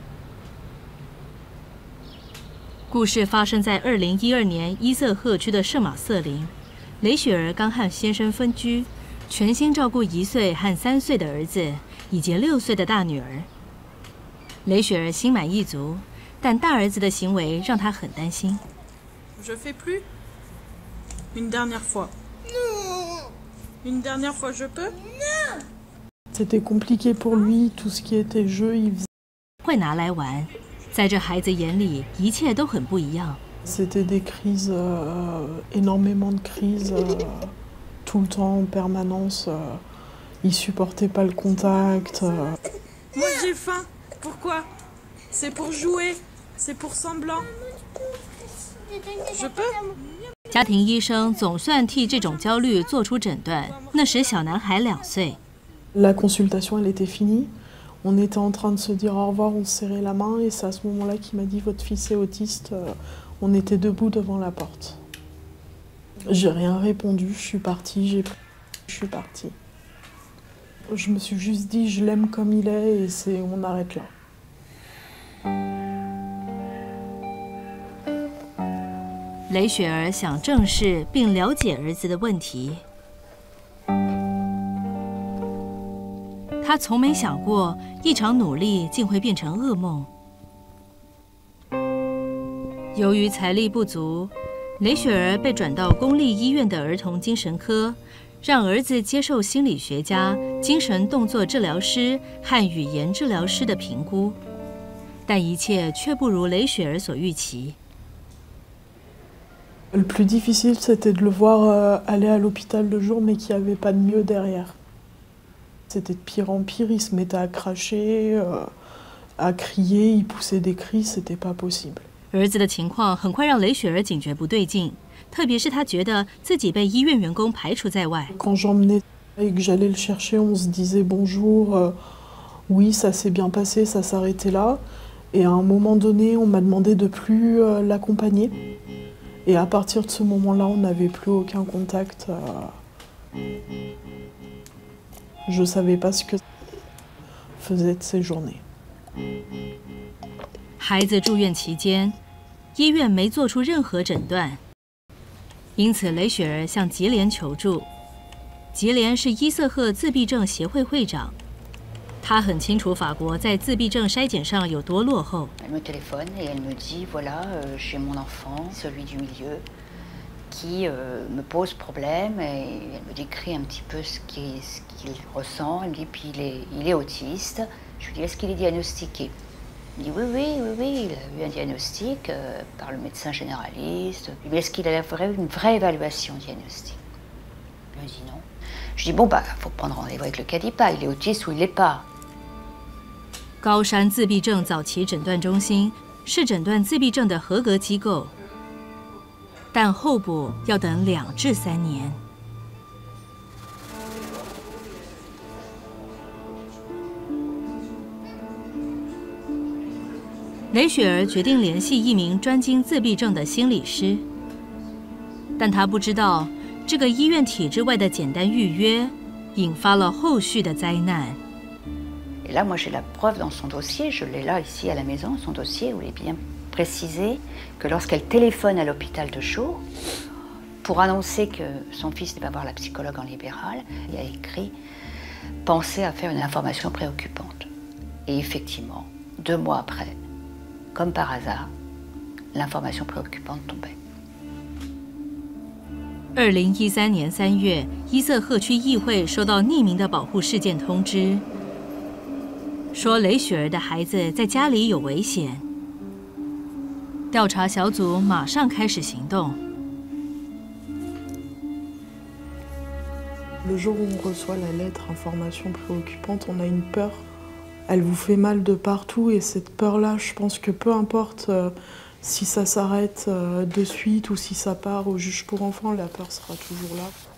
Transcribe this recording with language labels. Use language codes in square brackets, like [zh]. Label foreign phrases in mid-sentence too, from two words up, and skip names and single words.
[zh] 故事发生在2012年伊瑟赫区的圣马瑟林。雷雪儿刚和先生分居，全心照顾1岁和3岁的儿子以及6岁的大女儿。雷雪儿心满意足，但大儿子的行为让她很担心。 [fr] Je fais plus. Une dernière fois. Une dernière fois, je peux. C'était compliqué pour lui, tout ce qui était jeu, il faisait. [zh] 会拿来玩，在这孩子眼里，一切都很不一样。 [fr] C'était des crises, énormément de crises, tout le temps, en permanence. Il supportait pas le contact. Moi, j'ai faim. Pourquoi? C'est pour jouer. C'est pour semblant. Je peux? [zh] 家庭医生总算替这种焦虑做出诊断。那时小男孩2岁。 [fr] La consultation, elle était finie. On était en train de se dire au revoir, on se serrait la main et c'est à ce moment-là qu'il m'a dit votre fils est autiste. On était debout devant la porte. J'ai rien répondu, je suis partie, je suis partie. Je me suis juste dit je l'aime comme il est et on arrête là. [zh] 雷雪儿想正视并了解儿子的问题。她从没想过，一场努力竟会变成噩梦。由于财力不足，雷雪儿被转到公立医院的儿童精神科，让儿子接受心理学家、精神动作治疗师和语言治疗师的评估，但一切却不如雷雪儿所预期。 [fr] Le plus difficile, c'était de le voir aller à l'hôpital le jour, mais qu'il n'y avait pas de mieux derrière. C'était de pire en pire, il se mettait à cracher, à crier, il poussait des cris, c'était pas possible. [zh] 儿子的情况很快让雷雪儿警觉不对劲，特别是她觉得自己被医院员工排除在外。 [fr] Quand j'emmenais et que j'allais le chercher, on se disait bonjour, oui, ça s'est bien passé, ça s'arrêtait là. Et à un moment donné, on m'a demandé de plus l'accompagner. Et à partir de ce moment-là, on n'avait plus aucun contact. Je savais pas ce que faisait de ces journées. [zh] 孩子住院期间，医院没做出任何诊断，因此雷雪儿向吉莲求助。吉莲是伊瑟赫自闭症协会会长，他很清楚法国在自闭症筛检上有多落后。 [fr] Elle me téléphone et elle me dit voilà, j'ai mon enfant, celui du milieu, qui me pose problème et elle me décrit un petit peu ce qu'il ressent. Elle me dit puis il est autiste. Je lui dis est-ce qu'il est diagnostiqué? Il dit oui, il a eu un diagnostic par le médecin généraliste. Mais est-ce qu'il a une vraie évaluation diagnostique? Il me dit non. Je dis bon bah faut prendre rendez-vous avec le CADIPA, il est autiste ou il l'est pas. [zh] 高山自闭症早期诊断中心是诊断自闭症的合格机构，但候补要等2至3年。雷雪儿决定联系一名专精自闭症的心理师，但她不知道这个医院体制外的简单预约引发了后续的灾难。 [fr] Et là, moi, j'ai la preuve dans son dossier, je l'ai là, ici, à la maison, son dossier, où il est bien précisé que lorsqu'elle téléphone à l'hôpital de Chaux, pour annoncer que son fils va voir la psychologue en libéral, il y a écrit « Pensez à faire une information préoccupante ». Et effectivement, 2 mois après, comme par hasard, l'information préoccupante tombait. [zh] 2013 年3月，伊瑟赫区议会收到匿名的保护事件通知，说雷雪儿的孩子在家里有危险。调查小组马上开始行动。 [fr] Le jour où on reçoit la lettre information préoccupante, on a une peur. Elle vous fait mal de partout et cette peur-là, je pense que peu importe si ça s'arrête de suite ou si ça part au juge pour enfants, la peur sera toujours là.